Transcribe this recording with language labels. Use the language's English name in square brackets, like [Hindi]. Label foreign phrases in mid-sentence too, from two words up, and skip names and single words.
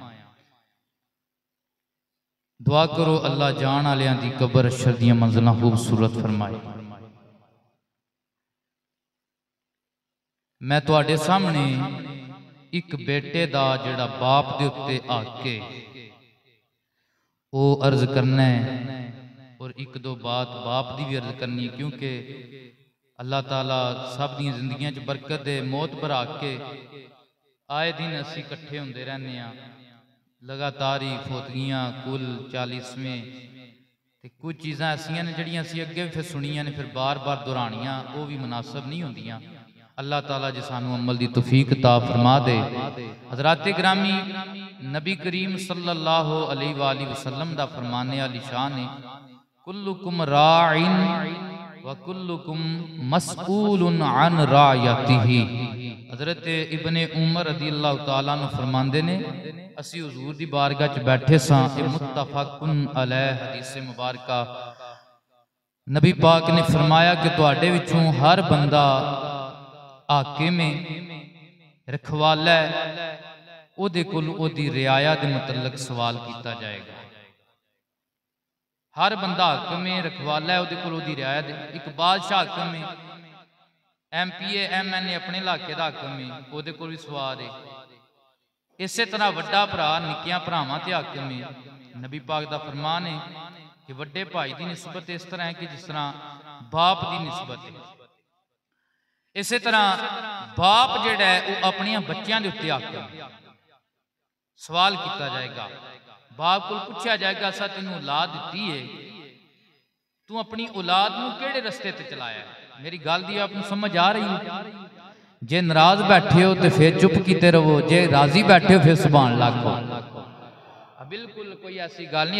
[Punjabi] دعا کرو اللہ جان آلیاں دی قبر حشر دیاں منزلاں خوبصورت فرمائے. میں تہاڈے سامنے ایک بیٹے دا جہڑا باپ دے اُتے آکے او عرض کرنا ہے اور ایک دو بات باپ دی بھی عرض کرنی ہے، کیونکہ اللہ تعالیٰ سب دی زندگیاں چ برکت دے. موت بھرا کے آئے دن اسی اکٹھے ہوندے رہنے آ، لگاتار ہی فوتگیاں قل 40ویں تے کچھ چیزاں ایسیاں نے جہڑیاں اسی اگے بھی پھر سنیاں نے پھر بار بار دہرانیاں او بھی مناسب نہیں ہوندیاں. اللہ تعالیٰ جی سانو عمل دی توفیق عطا فرما دے. حضرات گرامی نبی کریم [Arabic] صلى الله عليه وسلم [Punjabi] دا فرمانِ عالی شان ہے [Arabic] كلكم راع وكلكم مسؤول عن رعيته. [Punjabi] حضرت ابن عمر [Arabic] رضي الله تعالى عنه [Punjabi] فرماندے نے اسی حضور دی بارگاہ چ بیٹھے ساں, [Arabic] متفق عليه [Punjabi] حدیث مبارکہ. نبی پاک نے فرمایا کہ تہاڈے وچوں ہر بندہ حاکم رکھوالا اوہدے کول اوہدی رعیت دے متعلق سوال کیا جائے گا. ہر بندہ حاکم رکھوالا اوہدے کول اوہدی رعیت دے. ایک بادشاہ حاکم ہے، MPA MNA اپنے علاقے کا حاکم ہے، اوہدے کول بھی سوال ہے. اسے طرح وڈا بھرا نکیاں بھراواں تے حاکم ہے. [Urdu] نبی پاک دا فرمان ہے کہ وڈے بھائی کی نسبت اس طرح ہے کہ جس طرح باپ کی نسبت ہے. [Punjabi] اسے طرح باپ جہڑا ہے او اپنے بچوں کے اُتے حاکم. سوال کیا جائے گا، باپ کو پوچھا جائے گا اسا تینو اولاد دی ہے، تو اپنی اولاد نو کہڑے رستے تے چلایا ہے. میری گل دی آپکو سمجھ آ رہی ہے؟ جے ناراض بیٹھے ہو تو پھر چپ کیتے رہو، جے راضی بیٹھے ہو پھر سبحان لاکھو. بالکل کوئی ایسی گل نہیں.